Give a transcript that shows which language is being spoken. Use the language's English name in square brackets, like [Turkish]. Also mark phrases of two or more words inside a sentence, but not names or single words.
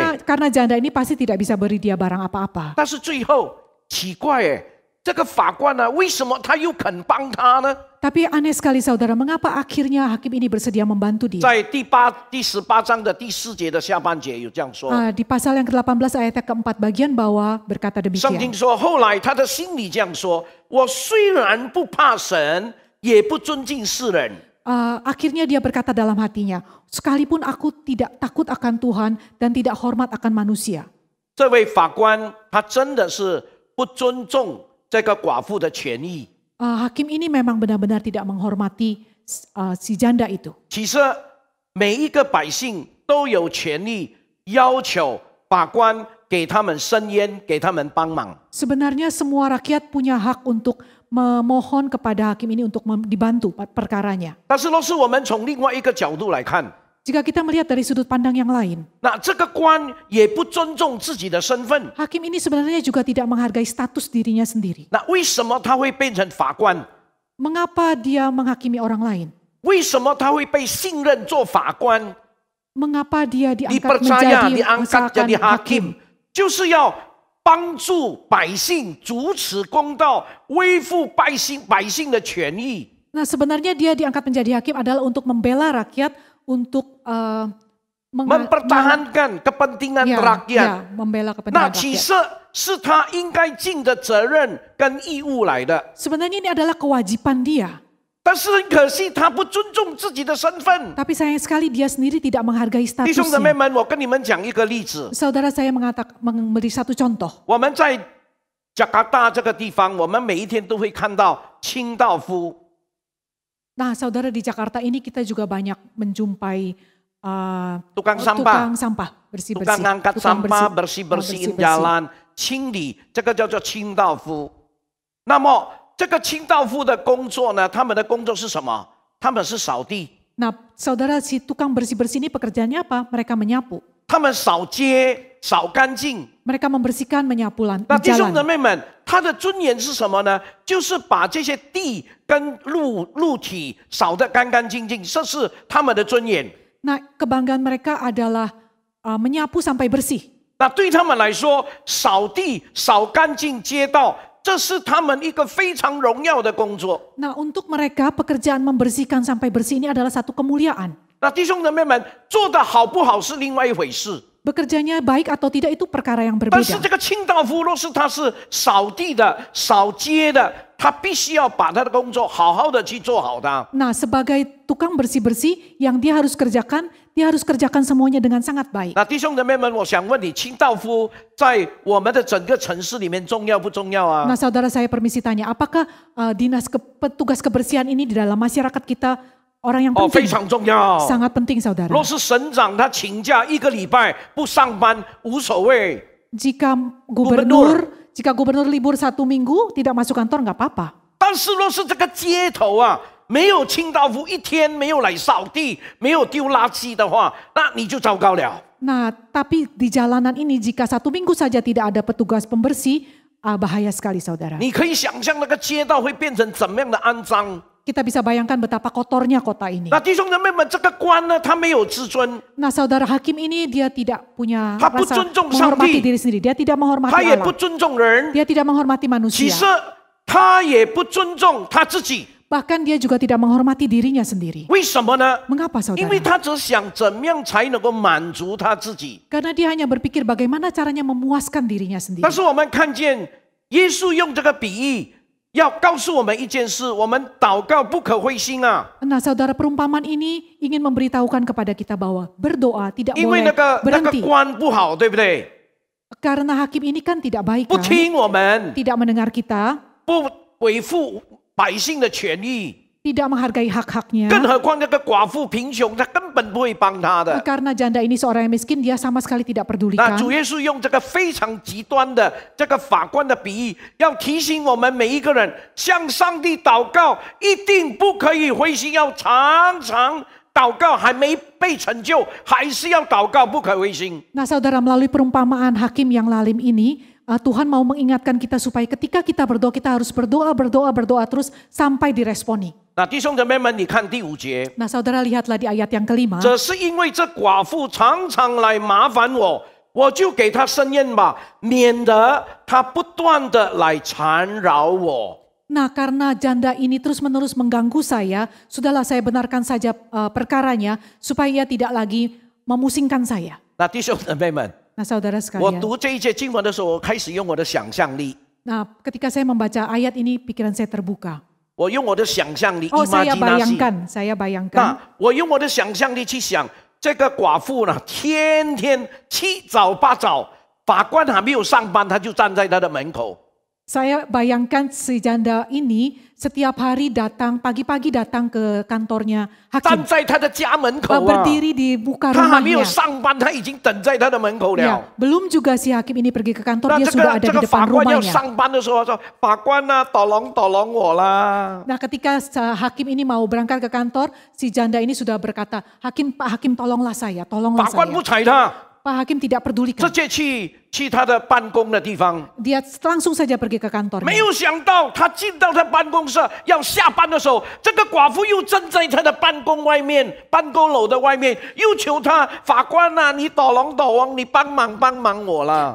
[Indonesian] Karena janda ini pasti tidak bisa beri dia barang apa-apa. [Chinese] 但是最后奇怪哎，这个法官呢、为什么他又肯帮他呢？ [Indonesian] Tapi aneh sekali saudara, mengapa akhirnya hakim ini bersedia membantu dia? [Chinese] 在第18章的第4节的下半节有这样说， [Indonesian] Di pasal yang ke-18 ayat yang keempat bagian bawah berkata [Chinese] 圣经 [Indonesian] demikian. [Chinese] 说，后来他的心里这样说：我虽然不怕神，也不尊敬世人。 [Indonesian] Akhirnya dia berkata dalam hatinya, sekalipun aku tidak takut akan Tuhan dan tidak hormat akan manusia. [Chinese] 这位法官他真的是不尊重这个寡妇的权益。 [Indonesian] Hakim ini memang benar-benar tidak menghormati si janda itu. [Chinese] 其实每一个百姓都有权利要求法官给他们伸冤，给他们帮忙。 [Indonesian] Sebenarnya semua rakyat punya hak untuk memohon kepada hakim ini untuk dibantu perkaranya. [Chinese] 但是若是我们从另外一个角度来看， [Indonesian] Jika kita melihat dari sudut pandang yang lain, [Chinese] 那这个官也不尊重自己的身份。 [Indonesian] hakim ini sebenarnya juga tidak menghargai status dirinya sendiri. [Chinese] 那为什么他会变成法官？ [Indonesian] Mengapa dia menghakimi orang lain? [Chinese] 为什么他会被信任做法官？ [Indonesian] Mengapa dia diangkat dipercaya menjadi diangkat misalkan jadi hakim， [Chinese] 就是要帮助百姓主持公道，维护百姓的权益。 [Indonesian] Nah sebenarnya dia diangkat menjadi hakim adalah untuk membela rakyat, untuk mempertahankan kepentingan rakyat。 membela [Chinese] 那 [Indonesian] kepentingan [Chinese] 其 [Indonesian] rakyat. [Chinese] 实是他应该尽的责任跟义务来的。 [Indonesian] Sebenarnya ini adalah kewajiban dia. [Chinese] 但是很可惜，他不尊重自己的身份。 [Indonesian] Tapi sayang sekali dia sendiri tidak menghargai [Chinese] 弟兄姊妹 [Indonesian] statusnya. [Chinese] 们，我跟你们讲一个例子。 [Indonesian] Saudara saya memberi satu contoh. [Chinese] 我们在Jakarta这个地方，我们每一天都会看到清道夫。 [Indonesian] Nah saudara di Jakarta ini kita juga banyak menjumpai tukang sampah, bersih-bersih. tukang angkat sampah, bersih-bersihin bersih-bersih. jalan， [Chinese] 清理，这个叫做清道夫。那么这个清道夫的工作呢，他们的工作是什么？他们是扫地， [Indonesian] Nah saudara si tukang bersih-bersih ini pekerjaannya apa? Mereka menyapu. [Chinese] 他们扫街，扫干净。 [Indonesian] Mereka membersihkan, menyapu [Chinese] 那弟兄姊 [Indonesian] jalan. [Chinese] 妹们，他的尊严是什么呢？就是把这些地跟路体扫得干干净净，这是他们的尊严。 [Indonesian] Nah kebanggaan mereka adalah menyapu sampai bersih. [Chinese] 那对他们来说，扫地、扫干净街道， 这是他们一个非常荣耀的工作。 [Indonesian] Nah, untuk mereka pekerjaan membersihkan sampai bersih ini adalah satu kemuliaan. [Chinese] 那弟兄姊妹们，做得好不好是另外一回事。 [Indonesian] Bekerjanya baik atau tidak itu perkara yang [Chinese] 但是 [Indonesian] berbeda. [Chinese] 这个清道夫，若是他是扫地的、扫街的，他必须要把他的工作好好的去做好它。 [Indonesian] Nah, sebagai tukang bersih-bersih yang dia harus kerjakan semuanya dengan sangat baik. [Chinese] 那弟兄姊妹们，我想问你，清道夫在我们的整个城市里面重要不重要啊？ [Indonesian] Nah, saudara saya permisi tanya, apakah petugas kebersihan ini di dalam masyarakat kita orang yang [Chinese] 哦，非 [Indonesian] penting? [Chinese] 常重要。 [Indonesian] Sangat penting, saudara. [Chinese] 若是省长他请假1个礼拜不上班无所谓， [Indonesian] Jika gubernur libur 1 minggu tidak masuk kantor nggak apa-apa. [Chinese] 但是若是这个街头啊没有清道夫1天没有来扫地，没有丢垃圾的话，那你就糟糕了。 [Indonesian] Nah, tapi di jalanan ini jika 1 minggu saja tidak ada petugas pembersih, bahaya sekali, saudara. [Chinese] 你可以想象那个街道会变成怎么样的肮脏。 [Indonesian] Kita bisa bayangkan betapa kotornya kota ini. [Chinese] 那弟兄姊妹们，这个官呢，他没有自尊， [Indonesian] Nah, saudara hakim ini dia tidak punya [Chinese] 他不 [Indonesian] rasa [Chinese] 尊重 [Indonesian] menghormati [Chinese] 上帝， [Indonesian] diri sendiri. Dia tidak menghormati [Chinese] 他也不 [Indonesian] Allah. [Chinese] 尊重人， [Indonesian] Dia tidak menghormati [Chinese] 其 [Indonesian] manusia. [Chinese] 实他也不尊重他自己。 [Indonesian] Bahkan dia juga tidak menghormati dirinya sendiri. [Chinese] 为什么呢？ [Indonesian] Mengapa, [Chinese] 因为 [Indonesian] saudara? [Chinese] 他只想怎么样才能够满足他自己。 [Indonesian] Karena dia hanya berpikir bagaimana caranya memuaskan dirinya [Chinese] 但 [Indonesian] sendiri. [Chinese] 是我们看见耶稣用这个比喻，要告诉我们一件事：我们祷告不可灰心啊！ [Indonesian] Nah, saudara, perumpamaan ini ingin memberitahukan kepada kita bahwa berdoa tidak [Chinese] 因为 [Indonesian] boleh [Chinese] 那个 [Indonesian] berhenti. [Chinese] 官不好，对不对？ [Indonesian] Karena hakim ini kan tidak baik [Chinese] 不 [Indonesian] kan? [Chinese] 听我们， [Indonesian] Tidak mendengar kita, [Chinese] 不维护百姓的权益， [Indonesian] tidak menghargai hak-haknya. [Chinese] 更何况那个寡妇贫穷，他根本不会帮他的。 [Indonesian] Karena janda ini seorang yang miskin, dia sama sekali tidak [Chinese] 那 [Indonesian] pedulikan. [Chinese] 主耶稣用这个非常极端的这个法官的比喻，要提醒我们每一个人，向上帝祷告，一定不可以灰心，要常常祷告，还没被成就，还是要祷告，不可灰心。 [Indonesian] Nah, saudara, melalui perumpamaan hakim yang lalim ini, Tuhan mau mengingatkan kita supaya ketika kita berdoa, kita harus berdoa terus sampai diresponi. [Chinese] 那弟兄姊妹们，你看第5节， [Indonesian] Nah, saudara lihatlah di ayat yang kelima. [Chinese] 这是因为这寡妇常常来麻烦我，我就给她伸冤吧，免得她不断的来缠扰我。 [Indonesian] Nah, karena janda ini terus-menerus mengganggu saya, sudahlah saya benarkan saja perkaranya supaya ia tidak lagi memusingkan saya. [Chinese] 那弟兄姊妹们， [Indonesian] Nah, saudara [Chinese] 我 [Indonesian] sekalian. [Chinese] 读这一节经文的时候，我开始用我的想象力， [Indonesian] Nah, ketika saya membaca ayat ini, pikiran saya terbuka. [Chinese] 我用我的想象力 [Indonesian] Oh, saya imaginasi。 bayangkan. [Chinese] 那我用我的想象力去想，这个寡妇呢，天天7早8早，法官还没有上班，他就站在他的门口。 [Indonesian] Saya bayangkan si janda ini setiap hari datang, pagi-pagi datang ke kantornya [Chinese] 站 [Indonesian] hakim. [Chinese] 在他的家门口啊， [Indonesian] Berdiri di muka [Chinese] 他还没有 [Indonesian] rumahnya. [Chinese] 上班，他已经等在他的门口 [Indonesian] Ya, [Chinese] 了。 [Indonesian] belum juga si hakim ini pergi ke [Chinese] 那 [Indonesian] kantor, dia [Chinese] 这 [Indonesian] sudah [Chinese] 个 [Indonesian] ada [Chinese] 这 [Indonesian] di [Chinese] 个 [Indonesian] depan [Chinese] 法官要 [Indonesian] rumahnya. [Chinese] 上班的时候说：“法官啊，tolong我啦。” [Indonesian] Nah, ketika hakim ini mau berangkat ke kantor, si janda ini sudah berkata, Pak Hakim tolonglah saya, tolonglah [Chinese] 法官 [Indonesian] saya. [Chinese] 不睬他， [Indonesian] Pak Hakim tidak [Chinese] 直 [Indonesian] pedulikan. [Chinese] 接去他的办公的地方。 [Indonesian] Dia langsung saja pergi ke [Chinese] 没 [Indonesian] kantornya. [Chinese] 有想到，他进到他办公室要下班的时候，这个寡妇又站在他的办公外面，办公楼的外面，又求他法官啊，你tolong，你帮忙我啦。